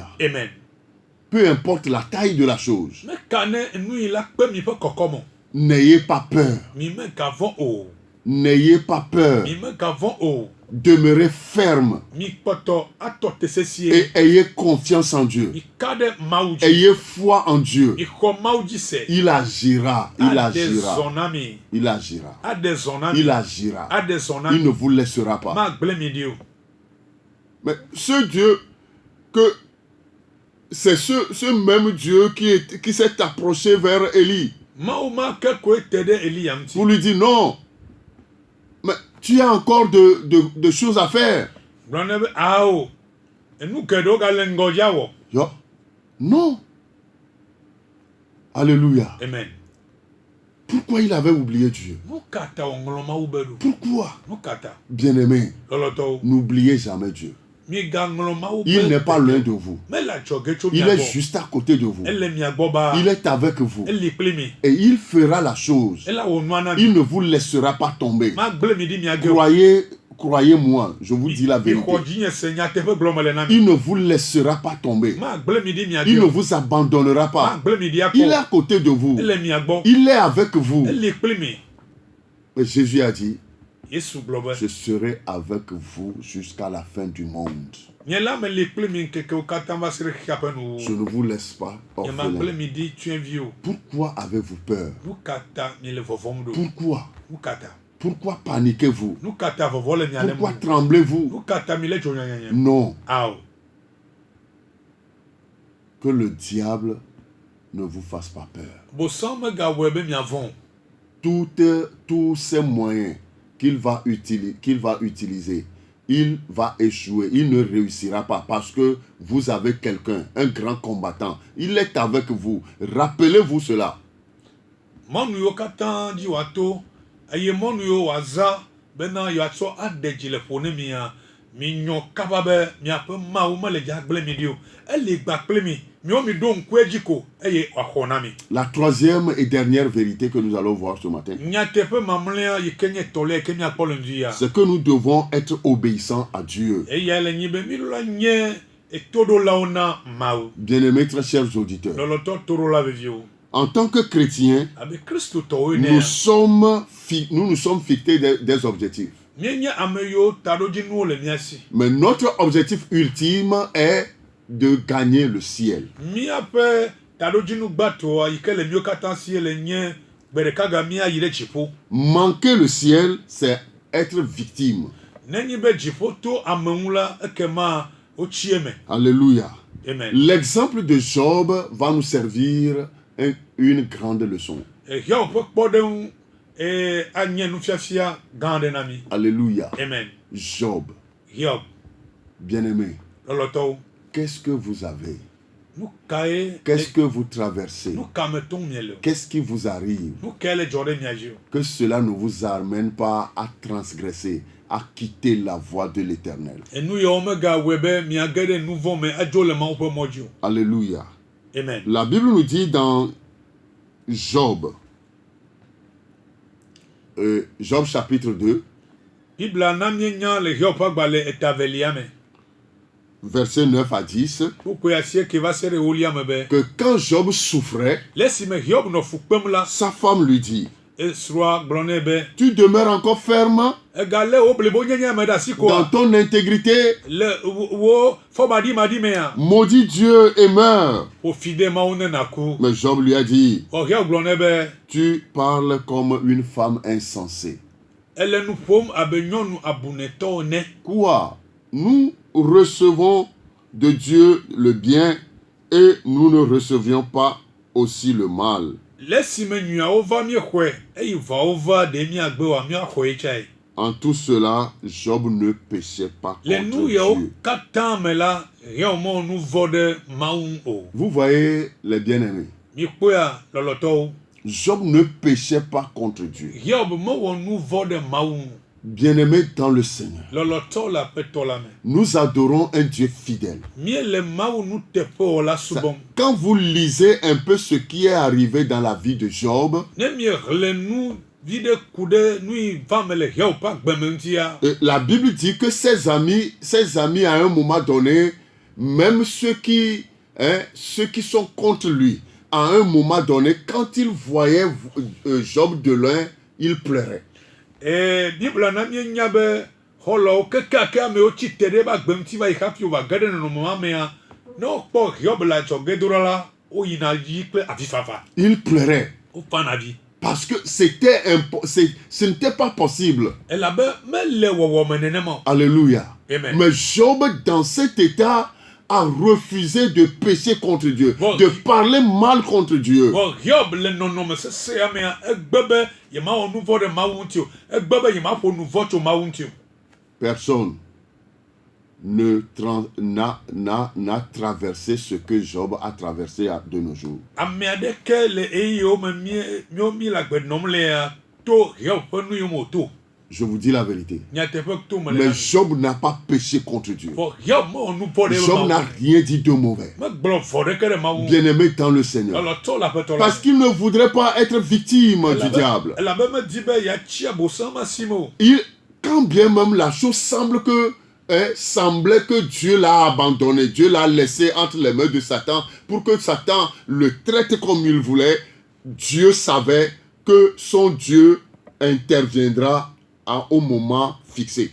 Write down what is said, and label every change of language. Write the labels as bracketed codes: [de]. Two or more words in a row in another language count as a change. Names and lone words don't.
[ee] amen [fr] Peu importe la taille de la chose, [ee] meka ne nu yi la kpe mi ƒe kɔkɔme [fr] n'ayez pas peur. [ee] mi megavɔ o [fr] N'ayez pas peur. [ee] mi megavɔ o [fr] Demeurez ferme [ee] mi kpɔtɔ atɔ te sesie [fr] et ayez confiance en Dieu. [ee] mi ka ɖe mawu dzi [fr] Ayez foi en Dieu. [ee] mi xɔ mawu dzi se [fr] Il agira. Il [ee] ade [fr] agira. [ee] zɔ na mi [fr] Il agira. [ee] ade zɔ na mi [fr] Il agira. [ee] ade zɔ na [fr] Il ne [ee] mi [fr] vous laissera pas. [ee] magble mi di o [fr] Mais ce Dieu c'est ce même Dieu qui s'est approché vers Élie [ee] mawu ma ke koe te ɖe Eliya ŋuti [fr] pour lui dire non, mais tu as encore de choses à faire. [ee] gblɔ ne be awo enu geɖewo gale ŋgɔdzi awɔ [fr] Yo. Non. Alléluia. [ee] amen [fr] Pourquoi il avait oublié Dieu? [ee] nu ka ta wòŋlɔ mawu be ɖo [fr] Pourquoi? [ee] nu ka ta [fr] Bien-aimé, [ee] lɔlɔtɔwo [fr] n'oubliez jamais Dieu. [ee] mi gaŋlɔ mawu be [fr] Il n'est pas loin de vous. [ee] mele adzɔge tso [fr] Il [ee] mia [fr] est [ee] gbɔ [fr] juste à côté de vous. [ee] ele mia gbɔ baa [fr] Il est avec vous. [ee] eli kpli mi [fr] Et il fera la chose. [ee] ela wò nua na mi [fr] Il ne vous laissera pas tomber. [ee] magble mi di mia ge o [fr] Croyez-moi, je vous dis la [ee] mi [fr] vérité. [ee] xɔ dzi nye se nyateƒe gblɔm le na mi [fr] Il ne vous laissera pas tomber. [ee] magble mi di mia [fr] Il [ee] ge [fr] ne [ee] o [fr] vous abandonnera pas. [ee] magble mi di [fr] Il est [ee] akɔ [fr] à côté de vous. [ee] ele mia gbɔ [fr] Il est avec vous. [ee] eli kpli mi [fr] Et Jésus a dit, [ee] Yesu gblɔ be [fr] je serai avec vous jusqu'à la fin du monde. [ee] nye la me li kpli mi ŋkekewo katã va se ɖe xexea ƒe nuwo [fr] Je ne vous laisse pas [ee] nye magble [fr] orphelin. [ee] mi di tsyɔ̃evi o [fr] Pourquoi avez-vous peur? [ee] nu ka ta mi le vɔvɔm ɖo [fr] Pourquoi? [ee] nu ka ta [fr] Pourquoi paniquez-vous? [ee] nu ka ta vɔvɔ le mia le [fr] Pourquoi [ee] mu [fr] tremblez-vous? [ee] nu ka ta mi le dzo nyanyanya [fr] Non, [ee] awo [fr] que le diable ne vous fasse pas peur. [ee] bosɔn megawɔe be miavɔ o [fr] Tous ces moyens qu'il va utiliser, il va échouer, il ne réussira pas parce que vous avez quelqu'un, un grand combattant. Il est avec vous. Rappelez-vous cela. [ee] mɔnu yiwo katã dzi wòato eye mɔnu yiwo wòaza bena yeatsɔ aɖe dzi le ƒo ne mia minyɔ kaba be miaƒe mawu mele dza gblẽ mi ɖi o eli gba kpli mi miwo mi ɖo ŋku edzi ko eye wòaxɔ na mi [fr] La troisième et dernière vérité que nous allons voir ce matin, [ee] nyateƒe mamlɛa yi ke nye tɔlia yi ke miakpɔ le ŋdzi [fr] c'est que nous devons être obéissants à Dieu. [ee] eya le nyi be míla nye toɖolawo na mawu [fr] Bien-aimés, très chers auditeurs, [ee] lɔlɔtɔ toɖola veviwo [fr] en tant que chrétiens, [ee] abe kristotɔwo [fr] nous [ee] enea [fr] nous sommes fixés des objectifs. [ee] míenye ame yiwo taɖodzinuwo le mía si [fr] Mais notre objectif ultime est de gagner le ciel. [ee] míaƒe taɖodzinu gbãtɔa yi ke le míwo katã sie le nye gbe ɖeka ga míayi ɖe dziƒo [fr] Manquer le ciel, c'est être victime. [ee] nenye be dziƒo to ame ŋu la ekema wotsi eme [fr] Alléluia. [ee] amen [fr] L'exemple de Job va nous servir une grande leçon. [ee] Hiob ƒe kpɔɖeŋu anye nufiafia gã aɖe na mi [fr] Alléluia. [ee] amen [fr] Job, [ee] Hiob [fr] bien-aimé, [ee] lɔlɔtɔwo [fr] qu'est-ce que vous avez? [ee] nu kae [fr] Qu'est-ce que vous traversez? [ee] nu ka me tom miele o [fr] Qu'est-ce qui vous arrive? [ee] nu kae le dzɔ ɖe mia dzi o [fr] Que cela ne vous amène pas à transgresser, à quitter la voie de l'Éternel. [ee] enu yawo megawɔe be miage ɖe nu vɔ me adzo le mawu ƒe mɔ dzi o [fr] Alléluia. [ee] amen [fr] La Bible nous dit dans Job, Job chapitre 2, [ee] bibla na míenya le Hiob ƒe agbalẽ etavelia me [fr] versets 9 à 10, [ee] kpukpoe asieke va se ɖe ewolia me be [fr] que quand Job souffrait, [ee] le esime Hiob nɔ fu kpem la [fr] sa femme lui dit, [ee] esrɔ̃a gblɔ nɛ be [fr] tu demeures encore ferme [ee] egalé wo blibo nyenye me ɖe asi [fr] dans [ee] koa [fr] ton intégrité, [ee] le wo fɔmaɖimaɖi mea [fr] maudis Dieu et meurs. [ee] ƒo fi ɖe mawu ne naku [fr] Mais Job lui a dit, [ee] Hiob gblɔ nɛ be [fr] tu parles comme une femme insensée. [ee] ele nu ƒom abe nyɔnu abunɛtɔ ene [fr] Quoi? Nous recevons de Dieu le bien et nous ne recevions pas aussi le mal. [ee] le esime nyuiawo va míexɔe eye vɔawo va ɖe míagbe wa míaxɔe tsae [fr] En tout cela, Job ne péchait pas Le contre [ee] nu yawo [fr] Dieu. [ee] katã me la Hiob mo nu vɔ ɖe Mawu ŋu o. [fr] Vous voyez les bien-aimés. [ee] Mikpɔa lɔlɔtɔwo. [fr] Job ne péchait pas contre Dieu. [ee] Hiob mewɔ nu vɔ ɖe Mawu ŋu. [fr] Bien-aimés dans le Seigneur, [ee] Lɔlɔtɔ le Aƒetɔ la me. [fr] nous adorons un Dieu fidèle. [ee] Míele Mawu nuteƒewɔ la [fr] Ça- [ee] subɔm. [fr] Quand vous lisez un peu ce qui est arrivé dans la vie de Job, [ee] Ne miexlẽ nu vi ɖe ku ɖe nu yi va me le Hiob ƒe agbeme ŋutia. [fr] la Bible dit que ses amis à un moment donné, même ceux qui sont contre lui, à un moment donné, quand ils voyaient Job de loin, ils pleuraient. [ee] Bibla na mienya be xɔlɔwo kekeake amewo tsi te ɖe eƒe agbe ŋuti va yi hafi wòva ge ɖe nɔnɔme ma mea, ne wokpɔ Hiob le adzɔge do ɖa la, woyina yi kple avifafa. [fr] Ils pleuraient. [ee] Wofana avi. [fr] Parce que ce n'était pas possible. [ee] Elabe mele wɔwɔ me nenema o. [fr] Alléluia. [ee] Amen. [fr] Mais Job, dans cet état, a refusé de pécher contre Dieu, Bon, de parler mal contre Dieu. [ee] Vɔ Hiob le nɔnɔme sesea mea, egbe be yemawɔ nu vɔ ɖe Mawu ŋuti o. Egbe be yemaƒo nu vɔ tso Mawu ŋuti o. [fr] Personne n'a traversé ce que Job a traversé de nos jours. [ee] Ame aɖeke le eyiwo me mi le agbe nɔm lea to Hiob ƒe nu yiwo me wòto. [fr] Je vous dis la vérité. [ee] Nyateƒe to me le [fr] Mais [ee] la. [fr] Job n'a pas péché contre Dieu. [ee] Vɔ Hiob mewɔ nu vɔ ɖe eƒe Job Mawu [fr] n'a [ee] ŋu. [fr] rien dit de mauvais. [ee] Megblɔ vɔ ɖeke ɖe Mawu ŋu. [fr] Bien-aimé dans le Seigneur. [ee] Lɔlɔtɔ le Aƒetɔ la [fr] Parce [ee] me. [fr] qu'il ne voudrait pas être victime du diable. [ee] Elabe medi be yeatsi abosam asi me o. [fr] Quand bien même la chose semblait que Dieu l'a abandonné, Dieu l'a laissé entre les mains de Satan pour que Satan le traite comme il voulait, Dieu savait que son Dieu interviendra au moment fixé.